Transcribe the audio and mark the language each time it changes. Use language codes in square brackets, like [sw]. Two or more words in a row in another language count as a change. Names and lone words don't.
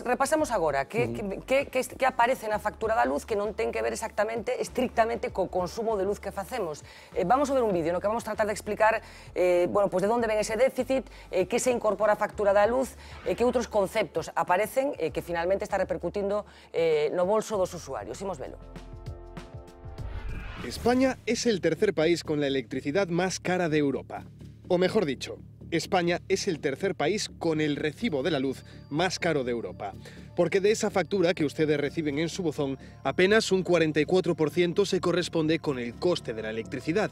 [gl] Repasamos agora que aparece na factura da luz que non ten que ver estrictamente co consumo de luz que facemos. Vamos a ver un vídeo no que vamos tratar de explicar de onde ven ese déficit, que se incorpora a factura da luz, que outros conceptos aparecen que finalmente está repercutindo no bolso dos usuarios. Imos velo. [es] España es el tercer país con la electricidad más cara de Europa. O mejor dicho, España es el tercer país con el recibo de la luz más caro de Europa. Porque de esa factura que ustedes reciben en su buzón, apenas un 44% se corresponde con el coste de la electricidad.